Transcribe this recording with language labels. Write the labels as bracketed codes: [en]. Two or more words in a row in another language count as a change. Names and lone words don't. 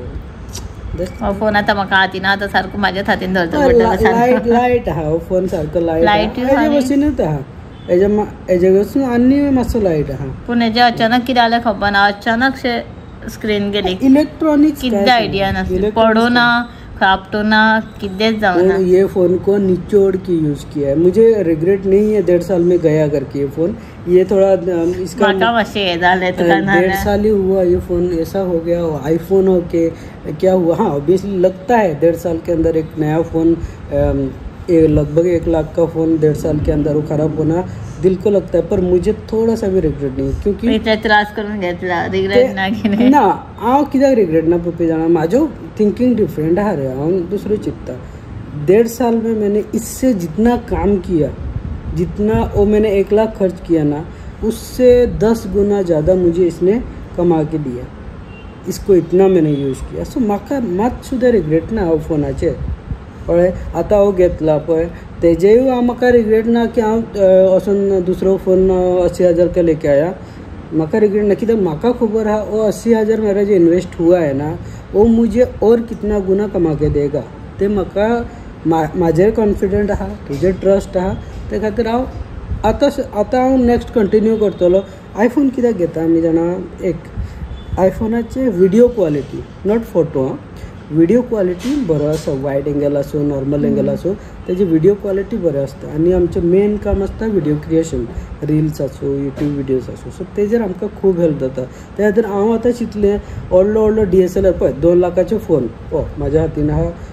[kok] हो फोन आतां म्हाका हातीन आतां सारको म्हाज्याच हातीन धरचो पडटलो लायट आहा हो फोन सारको लायट हेजे वचूनच आहा हेजे वचून आनी मातसो लायट आहा पूण हेजे अचानक कितें जालें खबर ना अचानक स्क्रीन गेली इलेक्ट्रॉनिक्स कितें आयडिया नासली पडो ना खापटो ना कितेंच जावं ना [hi] ये फोन को निचोड़ के यूज किया है मुझे रिग्रेट नहीं है 1.5 साल में गया करके ये फोन ये थोड़ा इसका 1.5 साल ही हुआ ये फोन ऐसा हो गया आईफोन हो के क्या हुआ हाँ ऑब्वियसली लगता है 1.5 साल के अंदर एक नया फोन लगभग 1 लाख का फोन 1.5 साल के अंदर वो खराब होना दिल को लगता है पर मुझे थोड़ा सा भी रिग्रेट नहीं क्योंकि [kok] त्रास करून घेतला रिग्रेट ना की ना हांव कित्याक रिग्रेट ना पप्पी जाणा म्हाजो [en] thinking different [kok] आहा रे हांव दुसरो चिंतता [hi] 1.5 साल में मैंने इससे जितना काम किया जितना वो मैंने 1 लाख खर्च किया ना उससे 10 गुना ज़्यादा मुझे इसने कमा के दिया इसको इतना मैंने यूज़ किया [kok] सो म्हाका मात सुद्दां रिग्रेट ना हो फोनाचेर पळय आतां हांव घेतला पळय तेजेय म्हाका रिग्रेट ना की हांव वचून दुसरो फोन 80,000 [hi] का लेके आया [kok] म्हाका रिग्रेट ना कित्याक म्हाका खबर आहा [hi] वो 80,000 मेरा जो इन्वेस्ट हुआ है ना वो मुझे और कितना गुना कमा के देगा [kok] ते म्हाका म्हाजेर कॉन्फिडंट आहा तुजेर ट्रस्ट आहा ते खातीर हांव आतां हांव [en] next continue [kok] करतलो आयफोन कित्याक घेता आमी जाणा एक आयफोनाचे [en] video quality not photo video quality [kok] बरो आसा [en] wide angle [kok] आसूं [en] normal angle [kok] आसूं तेजी [en] video quality [kok] बरें आसता आनी आमचें मेन काम आसता [en] video creation reels [kok] आसूं [en] YouTube videos [kok] आसूं सो तेजेर आमकां खूब हेल्प जाता त्या खातीर हांव आतां चिंतलें व्हडलो DSLR पळय 2 लाखाचे फोन हो म्हाज्या हातीन आहा